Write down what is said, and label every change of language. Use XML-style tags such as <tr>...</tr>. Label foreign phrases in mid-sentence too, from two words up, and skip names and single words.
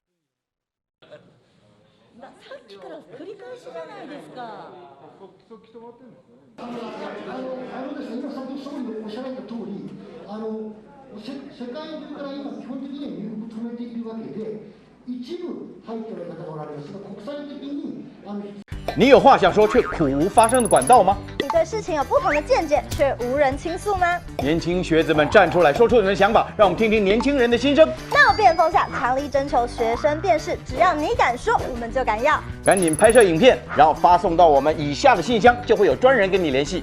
<ja>さっきから繰り返しじゃないですか。ですね、今先ほど総理がおっしゃられた通り、世界中から今基本的には入国止めているわけで、一部入っておられる方がおられますが、国際的に</ja> <zh>你有话想说却苦无发声的管道吗？你对事情有不同的见解，却无人倾诉吗？年轻学子们站出来，说出你们的想法，让我们听听年轻人的心声。闹辩风下，强力征求学生辨识，只要你敢说，我们就敢要。赶紧拍摄影片，然后发送到我们以下的信箱，就会有专人跟你联系。</zh>